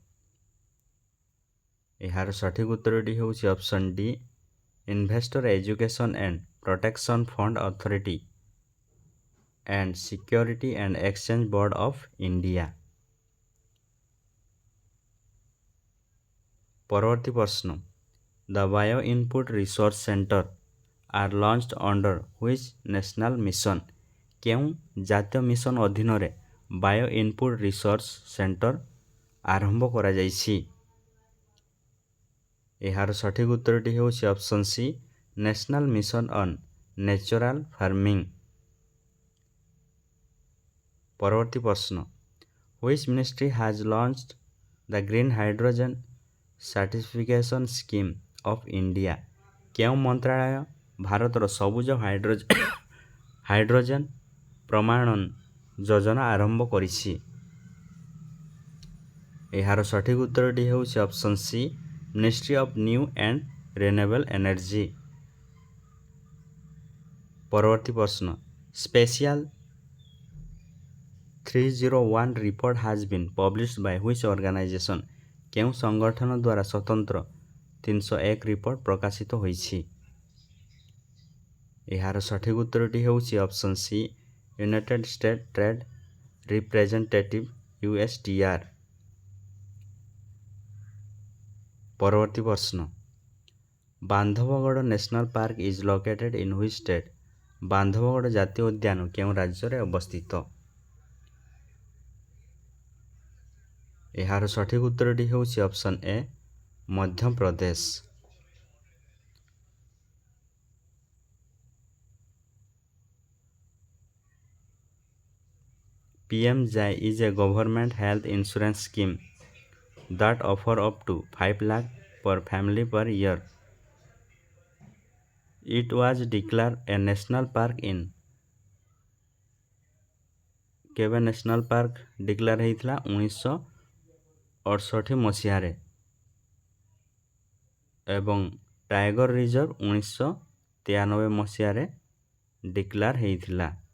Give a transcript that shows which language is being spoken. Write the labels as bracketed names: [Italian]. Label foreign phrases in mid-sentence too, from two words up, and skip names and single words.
[Odia] ଏହାର ସଠିକ ଉତ୍ତରଟି ହେଉଛି [English] option D [Odia] ଇନଭେଷ୍ଟର ଏଜୁକେସନ୍ ଆଣ୍ଡ ପ୍ରୋଟେକ୍ସନ୍ ଫଣ୍ଡ ଅଥରିଟି and Security and Exchange Board of India. ପରବର୍ତ୍ତୀ ପ୍ରଶ୍ନ [English] The Bio Input Resource Center are launched under which national mission? [Odia] କେଉଁ ଜାତୀୟ ମିଶନ ଅଧୀନରେ ବାୟୋ ଇନପୁଟ ରିସୋର୍ସ ସେଣ୍ଟର ଆରମ୍ଭ କରାଯାଇଛି? ଏହାର ସଠିକ ଉତ୍ତରଟି ହେଉଛି [English] option C [Odia] ନ୍ୟାସନାଲ ମିଶନ ଅନ୍ ନ୍ୟାଚୁରାଲ ଫାର୍ମିଂ। ପରବର୍ତ୍ତୀ ପ୍ରଶ୍ନ [English] Which ministry has launched the Green Hydrogen Certification Scheme of India? [Odia] କେଉଁ ମନ୍ତ୍ରାଳୟ ଭାରତର ସବୁଜ ହାଇଡ୍ରୋଜେନ ପ୍ରମାଣନ ଯୋଜନା ଆରମ୍ଭ କରିଛି? ଏହାର ସଠିକ ଉତ୍ତରଟି ହେଉଛି [English] option C [Odia] ମିନିଷ୍ଟ୍ରି ଅଫ୍ ନ୍ୟୁ ଆଣ୍ଡ ରିନ୍ୟୁଏବଲ୍ ଏନର୍ଜି। ପରବର୍ତ୍ତୀ ପ୍ରଶ୍ନ [English] ସ୍ପେସିଆଲ 301 report has been published by which organization? [Odia] କେଉଁ ସଂଗଠନ ଦ୍ୱାରା ସ୍ୱତନ୍ତ୍ର 301 ରିପୋର୍ଟ ପ୍ରକାଶିତ ହୋଇଛି? ଏହାର ସଠିକ ଉତ୍ତରଟି ହେଉଛି [English] option C [Odia] ୟୁନାଇଟେଡ୍ ଷ୍ଟେଟ୍ ଟ୍ରେଡ୍ ରିପ୍ରେଜେଣ୍ଟେଟିଭ୍ USTR। ପରବର୍ତ୍ତୀ ପ୍ରଶ୍ନ [English] Bandhavgarh National Park is located in which state? [Odia] ବାନ୍ଧବଗଡ଼ ଜାତୀୟ ଉଦ୍ୟାନ କେଉଁ ରାଜ୍ୟରେ ଅବସ୍ଥିତ? ଏହାର ସଠିକ ଉତ୍ତରଟି ହେଉଛି [English] option A [Odia] ମଧ୍ୟପ୍ରଦେଶ। [English] PMJAY is a government health insurance scheme that offer up to 5 lakh per family per year. It was declared a national park in [Odia] କେବେ ନ୍ୟାସନାଲ ପାର୍କ ଡିକ୍ଲେୟାର ହେଇଥିଲା? 1968 ମସିହାରେ ଏବଂ [English] tiger reserve [Odia] 1993 ମସିହାରେ ଡିକ୍ଲାର ହେଇଥିଲା।